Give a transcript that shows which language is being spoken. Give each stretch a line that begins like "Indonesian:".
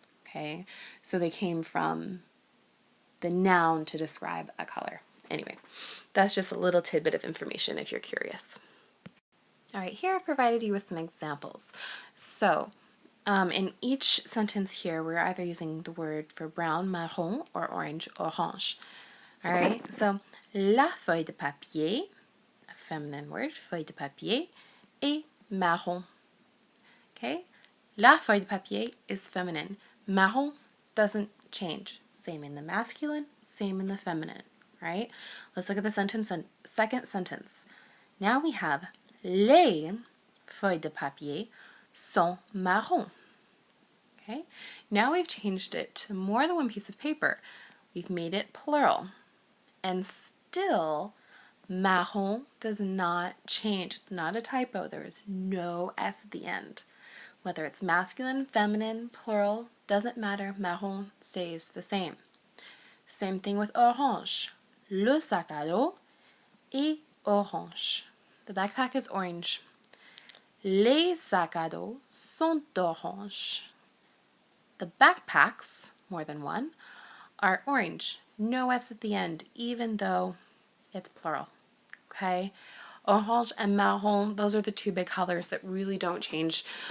English: Okay, so they came from the noun to describe a color. Anyway, that's just a little tidbit of information if you're curious. All right, here I've provided you with some examples. So in each sentence here, we're either using the word for brown, marron, or orange, orange. All right, so
French: la feuille de papier,
English: a feminine word,
French: feuille de papier, est marron.
English: Okay,
French: la feuille de papier
English: is feminine. Marron doesn't change. Same in the masculine, same in the feminine, right? Let's look at the sentence and second sentence. Now we have
French: les feuilles de papier sont marron.
English: Okay, now we've changed it to more than one piece of paper. We've made it plural. And still, marron does not change. It's not a typo. There is no S at the end. Whether it's masculine, feminine, plural, doesn't matter. Marron stays the same. Same thing with orange.
French: Le sac à dos est orange.
English: The backpack is orange.
French: Les sacs à dos sont orange.
English: The backpacks, more than one, are orange. No S at the end, even though it's plural. Okay? Orange and marron, those are the two big colors that really don't change.